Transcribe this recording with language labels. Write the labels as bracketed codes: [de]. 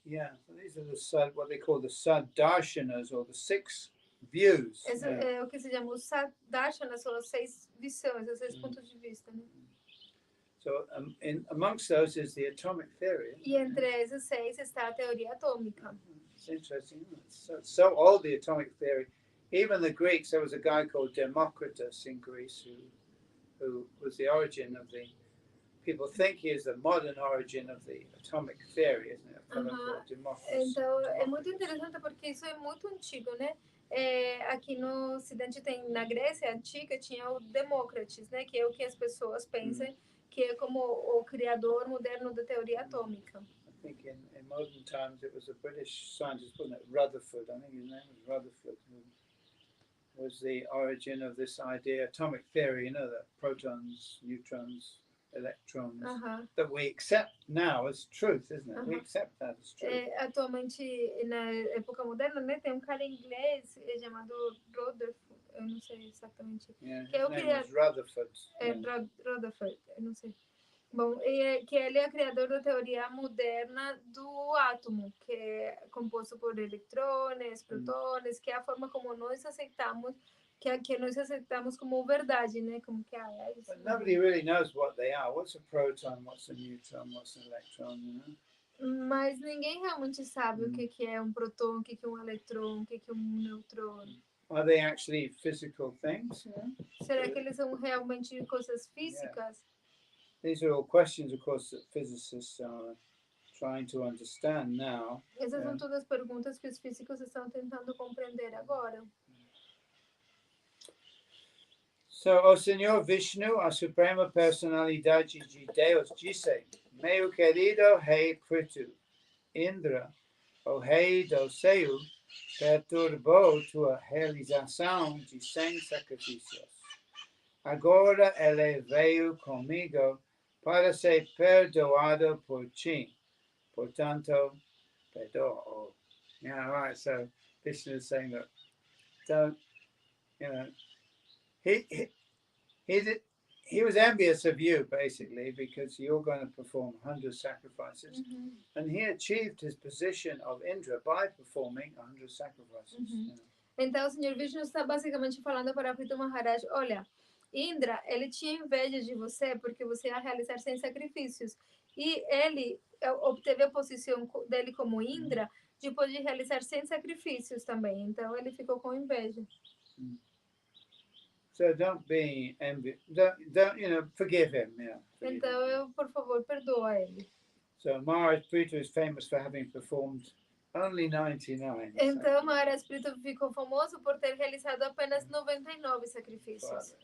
[en] Yeah, so these are what they call the Saddarshanas, or the 6 views. [pt] É o que se chama os Darshanas, são as 6 visões, os 6 pontos de vista, né? [en] So amongst those is the atomic theory. [pt] E entre esses 6 está a teoria atômica. [en] It's interesting, isn't it? So old, the atomic theory. Even the Greeks, there was a guy called Democritus in Greece who was the origin of the. People think he is the modern origin of the atomic theory, isn't it? [pt] Então, é muito interessante porque isso é muito antigo, né? Aqui no Ocidente na Grécia Antiga tinha o Demócritus, né? Que é o que as pessoas pensam que é como o criador moderno da teoria atômica. [en] I think in modern times it was a British scientist, wasn't it? Rutherford, I think his name was Rutherford, who was the origin of this idea, atomic theory, you know, that protons, neutrons, electrons, that we accept now as truth, isn't it? We accept that as truth. [pt] Atualmente, na época moderna, né, tem cara em inglês chamado Rutherford, eu não sei exatamente. [en] Yeah, [pt] que [en] his name was Rutherford. [pt] Rutherford, eu não sei. Bom, que ele é criador da teoria moderna do átomo, que é composto por eletrões, prótons, que é a forma como nós aceitamos, que nós aceitamos como verdade, né? Como que é isso. [en] But nobody really knows what they are. What's a proton? What's a neutron? What's an electron? You know? [pt] Mas ninguém realmente sabe o que é um próton, o que é um eletrão, o que é um neutrão. [en] Are they actually physical things? You know? [pt] Será que eles são realmente coisas físicas? [en] Yeah. These are all questions, of course, that physicists are trying to understand now. [pt] Essas são todas perguntas que os físicos estão tentando compreender agora. So, O Senhor Vishnu, a suprema personalidade de Deus, disse: Meu querido Rei Prithu, Indra, o Rei do Céu, perturbou tua realização de 100 sacrifícios. Agora ele veio comigo para ser perdoado por ti. Portanto, perdoa. [en] Yeah, right. So Vishnu is saying that don't, you know, he was envious of you basically because you're going to perform 100 sacrifices, and he achieved his position of Indra by performing 100 sacrifices. You know. [pt] Então, o Senhor Vishnu está basicamente falando para Prithu Maharaj, olha, Indra, ele tinha inveja de você porque você ia realizar 100 sacrifícios. E ele obteve a posição dele como Indra depois de realizar 100 sacrifícios também. Então, ele ficou com inveja. [en] So don't be envious. Don't, forgive him. Yeah. [pt] Então, por favor, perdoa ele. [en] So Maharaj Prithu is famous for having performed only 99. [pt] Então, Maharaj Prithu ficou famoso por ter realizado apenas 99 sacrifícios.